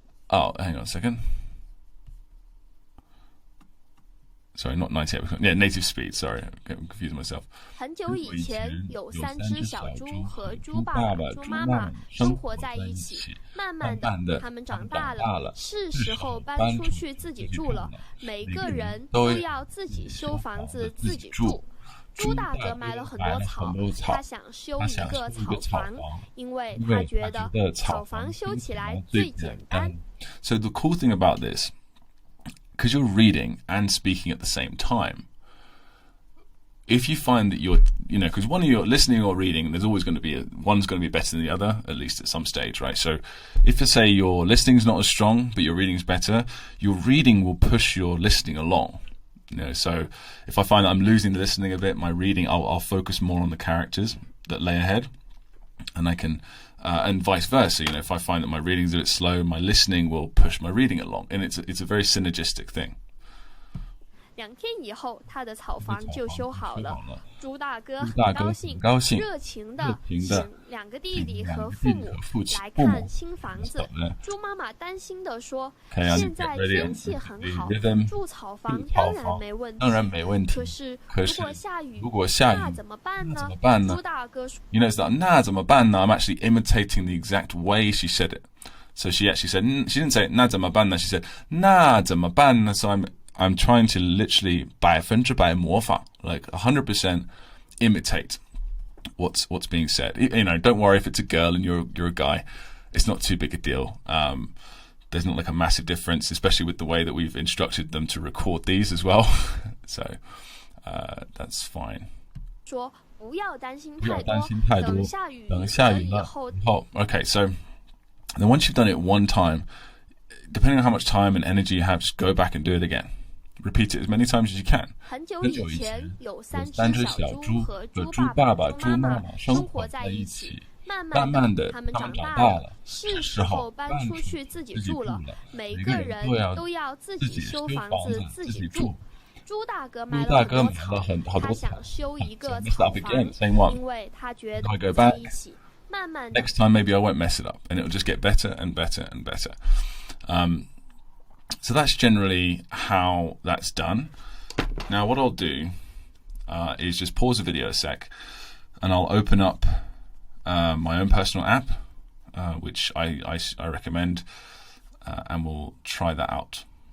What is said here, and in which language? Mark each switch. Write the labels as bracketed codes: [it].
[en] Oh, hang on a second. Sorry, not 98%. Yeah, native speed. Sorry, I'm confusing myself. [zh] 很久以前，有3只小猪和猪爸爸、猪妈妈生活在一起。慢慢的，他们长大了，是时候搬出去自己住了。每个人都要自己修房子，自己住。猪大哥买了很多草，他想修一个草房，因为他觉得草房修起来最简单。 [en] So the cool thing about this, because you're reading and speaking at the same time, if you find that because one of you're listening or reading, there's always going to be one's going to be better than the other, at least at some stage, right? So if you say your listening's not as strong, but your reading's better, your reading will push your listening along. You know, so if I find that I'm losing the listening a bit, my reading, I'll focus more on the characters that lay ahead, and I can, and vice versa. You know, if I find that my reading's a bit slow, my listening will push my reading along, and it's a very synergistic thing. [zh] 2天以后，他的草房就修好了。猪大哥很高兴，热情地请2个弟弟和父母来看新房子。猪妈妈担心地说：“现在天气很好，住草房当然没问题。可是如果下雨，那怎么办呢？” 猪大哥说 [en] You notice that [zh] 那怎么办呢? [en] I'm actually imitating the exact way she said it. So she actually said, she didn't say [zh] 那怎么办呢? [en] She said [zh] 那怎么办呢? [en] So I'm trying to literally 100% 模仿, like 100% imitate what's being said. You know, don't worry if it's a girl and you're a guy. It's not too big a deal. There's not like a massive difference, especially with the way that we've instructed them to record these as well. So that's fine. [zh] 说不要担心太多，等下雨了以后。 [en] Okay, so then once you've done it one time, depending on how much time and energy you have, just go back and do it again. Repeat it as many times as you can. [zh] 很久以前，有3只小猪和猪爸爸、猪妈妈生活在一起。慢慢的，他们长大了，是时候搬出去自己住了。每个人都要自己修房子，自己住。猪大哥买了很多草，他想修一个草房，因为他觉得在一起。慢慢的 [en] Next time maybe I won't mess it up, and it'll just get better and better and better. So that's generally how that's done. Now what I'll do is just pause the video a sec, and I'll open up my own personal app, which I recommend, and we'll try that out.